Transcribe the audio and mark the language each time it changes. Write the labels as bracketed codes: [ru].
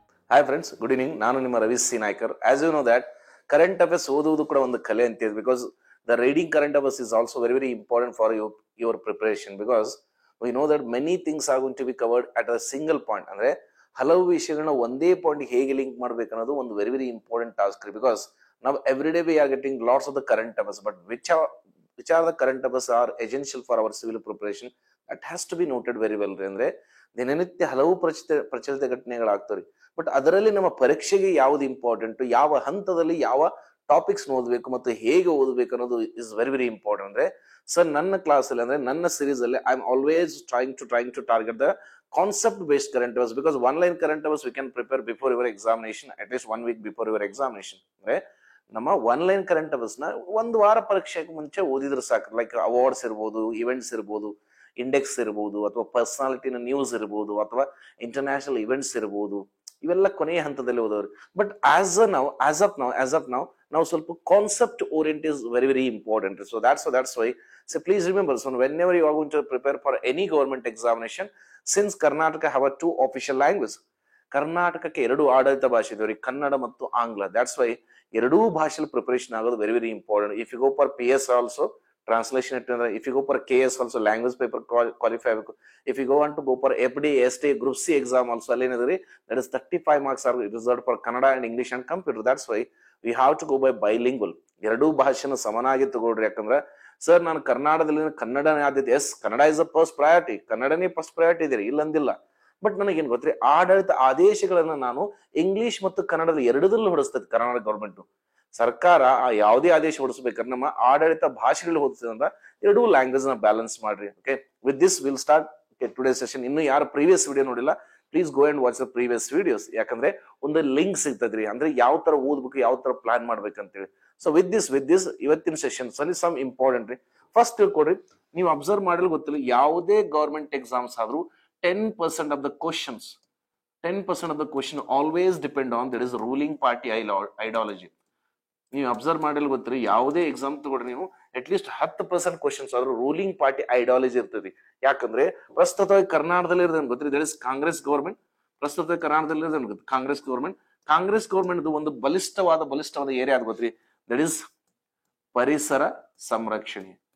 [en] Hi friends, good evening. ನಾನು ನಿಮ್ಮ Ravi C Naikar. As you know that current affairs [kn] ಓದುವುದು ಕೂಡ ಒಂದು ಕಲೆ ಅಂತಿದೆ [en] because the reading current affairs is also very important for your preparation because we know that many things are going to be covered at a single point. [kn] ಅಂದ್ರೆ ಹಲವು ವಿಷಯಗಳನ್ನ ಒಂದೇ point ಹೇಗೆ ಲಿಂಕ್ ಮಾಡಬೇಕು ಅನ್ನೋದು ಒಂದು [en] very important task because now every day we are getting lots of the current affairs, but which are the current affairs are essential for our civil preparation, that has to be noted very well. [kn] ಅಂದ್ರೆ ದಿನನಿತ್ಯ ಹಲವು ಪ್ರಚಲಿತ ಘಟನೆಗಳಾಗ್ತವೆ, but ಅದರಲ್ಲಿ ನಮ್ಮ ಪರೀಕ್ಷೆಗೆ ಯಾವ್ದು important, ಯಾವ ಹಂತದಲ್ಲಿ ಯಾವ ಟಾಪಿಕ್ಸ್ ಓದಬೇಕು ಮತ್ತು ಹೇಗೆ ಓದಬೇಕು ಅನ್ನೋದು [en] Is very important. [kn] ಅಂದ್ರೆ ಸರ್ ನನ್ನ ಕ್ಲಾಸ್ ಅಲ್ಲಿ ಅಂದ್ರೆ ನನ್ನ ಸೀರೀಸ್ ಅಲ್ಲಿ [en] I am always trying to target the concept based current affairs because one line current affairs we can prepare before your examination, at least 1 week before your examination. [kn] ಅಂದ್ರೆ ನಮ್ಮ one line current affairs ನ ಒಂದು ವಾರ ಪರೀಕ್ಷೆಗೆ ಮುಂಚೆ ಓದಿದ್ರೆ ಸಾಕು. Like awards ಇರ್ಬೋದು, ಇವೆಂಟ್ಸ್ ಇರ್ಬೋದು, ಇಂಡೆಕ್ಸ್ ಇರ್ಬೋದು, ಅಥವಾ ಪರ್ಸನಾಲಿಟಿನ ನ್ಯೂಸ್ ಇರ್ಬೋದು, ಅಥವಾ ಇಂಟರ್ನ್ಯಾಷನಲ್ ಇವೆಂಟ್ಸ್ ಇರ್ಬೋದು, ಇವೆಲ್ಲ ಕೊನೆಯ ಹಂತದಲ್ಲಿ ಓದೋರು. [en] But as of now ನಾವು ಸ್ವಲ್ಪ concept orient is very important. So that's why so please remember, so whenever you are going to prepare for any government examination, since Karnataka have a 2 official languages, [kn] ಕರ್ನಾಟಕಕ್ಕೆ 2 ಆಡಳಿತ ಭಾಷೆ ಇದಾವೆ, ಕನ್ನಡ ಮತ್ತು ಆಂಗ್ಲ. [en] that's why [kn] ಎರಡೂ ಭಾಷೆಯಲ್ಲಿ ಪ್ರಿಪರೇಷನ್ ಆಗೋದು [en] Very important. If you go for PS also translation ಇಟ್ಟಿದ್ರೆ, if you go for KS also language paper qualify ಆಗಬೇಕು. If you go to go for FD ST group C exam also ಅಲ್ಲಿ ಏನಿದ್ರಿ that is 35 marks are reserved for Kannada and English and computer. that's why we have to go by bilingual. [kn] ಎರಡೂ ಭಾಷೆನ ಸಮನಾಗಿ ತಗೊಳ್ರಿ. ಯಾಕಂದ್ರೆ sir ನಾನು ಕರ್ನಾಟಕದಲ್ಲಿ ಕನ್ನಡನೇ ಆದ್ಯತೆ, [en] yes Kannada is a first priority, [kn] ಕನ್ನಡನೇ ಫಸ್ಟ್ ಪ್ರಯಾರಿಟಿ ಇದೆ ಇಲ್ಲ ಅಂದಿಲ್ಲ. ಬಟ್ ನನಗೇನ್ ಗೊತ್ತ್ರಿ, ಆಡಳಿತ ಆದೇಶಗಳನ್ನ ನಾನು ಇಂಗ್ಲಿಷ್ ಮತ್ತು ಕನ್ನಡದಲ್ಲಿ ಎರಡದಲ್ಲೂ ಹೊಡಿಸ್ತದೆ ಕರ್ನಾಟಕ ಗೌರ್ಮೆಂಟ್ ಸರ್ಕಾರ. ಯಾವುದೇ ಆದೇಶ ಹೊಡಿಸ್ಬೇಕಾದ್ರೆ ನಮ್ಮ ಆಡಳಿತ ಭಾಷೆಗಳು ಹೊಡಿಸ್ತದಂದ್ರ ಎರಡೂ ಲ್ಯಾಂಗ್ವೇಜ್ ನ ಬ್ಯಾಲೆನ್ಸ್ ಮಾಡ್ರಿ. [en] Okay, with this will start today session. [kn] ಇನ್ನು ಯಾರು ಪ್ರೀವಿಯಸ್ ವಿಡಿಯೋ ನೋಡಿಲ್ಲ, [en] Please go and watch the previous videos. [kn] ಯಾಕಂದ್ರೆ ಒಂದು ಲಿಂಕ್ ಸಿಗ್ತದ್ರಿ, ಅಂದ್ರೆ ಯಾವ ತರ ಓದ್ಬೇಕು, ಯಾವ ತರ ಪ್ಲಾನ್ ಮಾಡ್ಬೇಕಂತೇಳಿ. ಸೊ ವಿತ್ ದಿಸ್ ಇವತ್ತಿನ ಸೆಷನ್ಸ್ ಅಲ್ಲಿ ಸಮ್ ಇಂಪಾರ್ಟೆಂಟ್ ರೀ. ಫಸ್ಟ್ ತಿಳ್ಕೊಡ್ರಿ, ನೀವು ಅಬ್ಸರ್ವ್ ಮಾಡಲು ಗೊತ್ತಿಲ್ಲ, ಯಾವುದೇ ಗವರ್ಮೆಂಟ್ ಎಕ್ಸಾಮ್ಸ್ ಆದ್ರೂ [en] 10% of the questions, 10% of the question always depend on that is ruling party ideology. [kn] ನೀವು ಅಬ್ಸರ್ವ್ ಮಾಡಲು ಗೊತ್ತಿರಿ, ಯಾವುದೇ ಎಕ್ಸಾಮ್ ತಗೊಳ್ರಿ ನೀವು ಅಟ್ ಲೀಸ್ಟ್ 10% ಕ್ವಶನ್ಸ್ ಆದ್ರೂ ರೂಲಿಂಗ್ ಪಾರ್ಟಿ ಐಡಿಯಾಲಜಿ ಇರ್ತದೆ. ಯಾಕಂದ್ರೆ ಪ್ರಸ್ತುತವಾಗಿ ಕರ್ನಾಟಕದಲ್ಲಿ ಇರೋದೇನು ಗೊತ್ತಿರಿ, ದಟ್ ಇಸ್ ಕಾಂಗ್ರೆಸ್ ಗೌರ್ಮೆಂಟ್. ಪ್ರಸ್ತುತ ಕರ್ನಾಟಕದಲ್ಲಿ ಇರೋದೇನು ಗೊತ್ತು, ಕಾಂಗ್ರೆಸ್ ಗೌರ್ಮೆಂಟ್ ಒಂದು ಬಲಿಷ್ಠವಾದ ಏರಿಯಾ ಅದು ಗೊತ್ತಿರಿ, ದಟ್ ಇಸ್ ಪರಿಸರ ಸಂರಕ್ಷಣೆ.